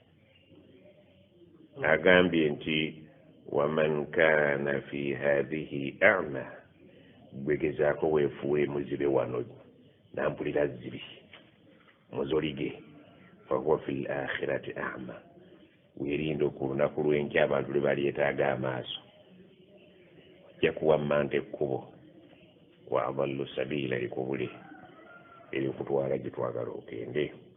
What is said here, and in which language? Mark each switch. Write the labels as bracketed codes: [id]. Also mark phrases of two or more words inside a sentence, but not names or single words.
[lg] agambye nti [ar] ومن كان في هذه أعمى [lg] gwegezaako weefuwe muzibe wano nampulira zibi muzolige [ar] فهو في الآخرة أعمى [lg] weerinde ku lunaku lw'enkya abantu lwe balyetaaga amaaso ojja kuwammanta ekkubo [ar] وأضل سبيلا [lg] likubule eryokutwala gye twagala okende